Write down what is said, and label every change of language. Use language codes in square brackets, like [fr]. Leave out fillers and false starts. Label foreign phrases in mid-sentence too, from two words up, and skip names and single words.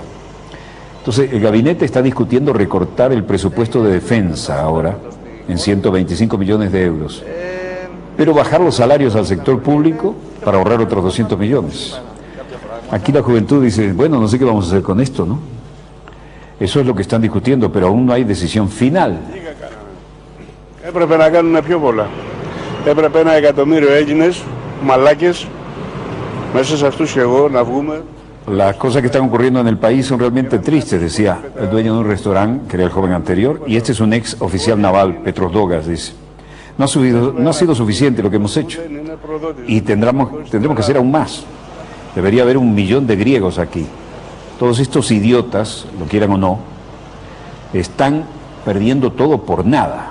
[es] Entonces, el gabinete está discutiendo recortar el presupuesto de defensa ahora en 125 millones de euros, pero bajar los salarios al sector público para ahorrar otros 200 millones. Aquí la juventud dice, bueno, no sé qué vamos a hacer con esto, ¿no? Eso es lo que están discutiendo, pero aún no hay decisión final. [el] Έπρεπε να κάνουν πιο πολλά. Έπρεπε 1 εκατομμύριο Έλληνες, μαλάκες, μέσα σε αυτούς και εγώ να βγούμε. [es] Las cosas que están ocurriendo en el país son realmente tristes, decía el dueño de un restaurante, que era el joven anterior, y este es un ex oficial naval, Petros Dogas, dice. No ha sido suficiente lo que hemos hecho, y tendremos que hacer aún más. Debería haber 1 millón de griegos aquí. Todos estos idiotas, lo quieran o no, están perdiendo todo por nada.